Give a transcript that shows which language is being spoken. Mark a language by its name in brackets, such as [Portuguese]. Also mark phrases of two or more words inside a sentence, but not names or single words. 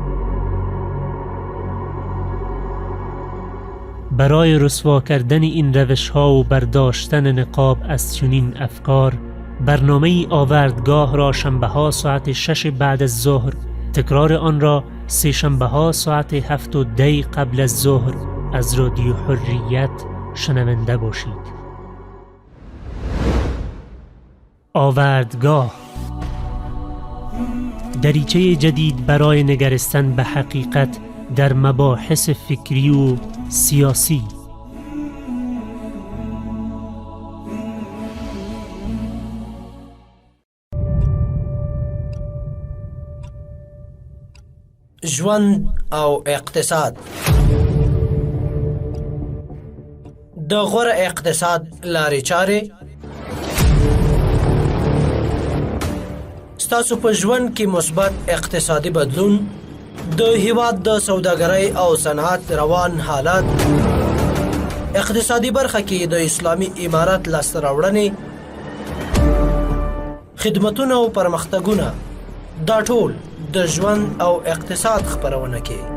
[Persian] برای رسوا کردن این روش‌ها و برداشتن نقاب از چنین افکار، برنامه آوردگاه را شنبه‌ها ساعت 6 بعد از ظهر، تکرار آن را سه شنبه‌ها ساعت 7:10 قبل از ظهر از رادیو حریت شنونده باشید. آوردگاه دریچه جدید برای نگرستن به حقیقت در مباحث فکری و سیاسی. [Pashto] ژوند او اقتصاد. د غوره اقتصاد لارې چارې ستاسو په ژوند کې مثبت اقتصادي بدلون، د هیواد د سوداګرۍ او صنعت روان حالات، اقتصادي برخه کې د اسلامي امارت لاسته راوړنې، خدمتونه او پرمختګونه، دا ټول د ژوند او اقتصاد خبرونه کې.